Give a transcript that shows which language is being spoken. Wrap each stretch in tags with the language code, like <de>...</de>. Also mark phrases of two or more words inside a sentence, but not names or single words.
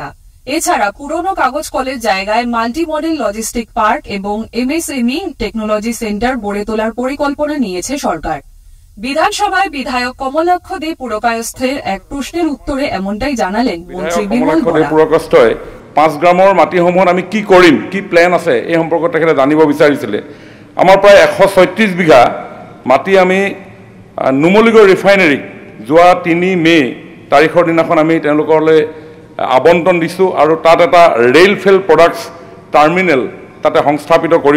<bn>এছাড়া পুরনো কাগজ কলের জায়গায় মাল্টি মডেল লজিস্টিক পার্ক এবং MSME টেকনোলজি সেন্টার গড়ে তোলার পরিকল্পনা নিয়েছে সরকার। বিধানসভায় বিধায়ক কমলাক্ষ দে পুরকায়স্থের এক প্রশ্নের উত্তরে এমনটাই জানালেন মন্ত্রী বিমল বরা।</bn> <as>5 গ্রামৰ মাটিসমূহত আমি কি কৰিম, কি প্লেন আছে এই সম্পৰ্কত তেখেতে জানিব বিচাৰিছিলে। আমাৰ প্ৰায় 136 বিঘা মাটি আমি নুমলীগড় ৰিফাইনেৰী যোৱা 3 মে তাৰিখৰ দিনাখন আমি তেওঁলোকলৈ আবণ্টন দিছোঁ আৰু তাত এটা ৰেল ফেল প্ৰডাক্টছ টাৰ্মিনেল তাতে সংস্থাপিত কৰিব।</as>